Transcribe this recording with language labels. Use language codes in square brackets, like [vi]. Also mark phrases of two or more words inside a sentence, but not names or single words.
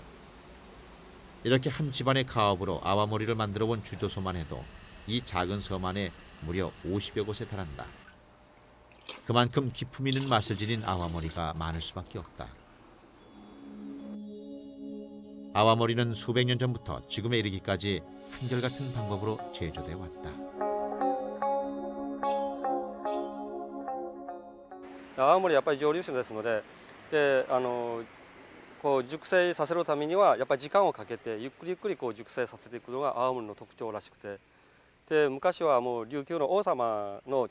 [ko] 이렇게 한 집안의 가업으로 아와모리를 만들어온 주조소만 해도 이 작은 섬 안에 무려 50여 곳에 달한다. 그만큼 기품 있는 맛을 지닌 아와모리가 많을 수밖에 없다. 아와모리는 수백 년 전부터 지금에 이르기까지 한결같은 방법으로 제조돼 왔다. [ja] 泡盛やっぱり蒸留酒ですので、こう熟成させるためにはやっぱり時間をかけてゆっくりゆっくりこう熟成させていくのが泡盛の特徴らしくて、で昔はもう琉球の王様の